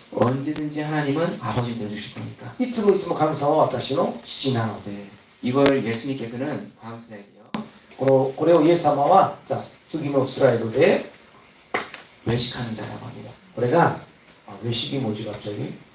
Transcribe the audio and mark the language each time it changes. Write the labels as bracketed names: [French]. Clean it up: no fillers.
[Korean] 언제든지 하나님은 아버지 되어주실 거니까. [Japanese] いつもいつも神様は私の父なので、 [Korean] 이걸 예수님께서는 다음 슬라이드요. [Japanese] これをイエス様はじゃあ次のスライドで [Korean] 외식하는 자라고 합니다. [Japanese] これが외식이 뭐지 갑자기?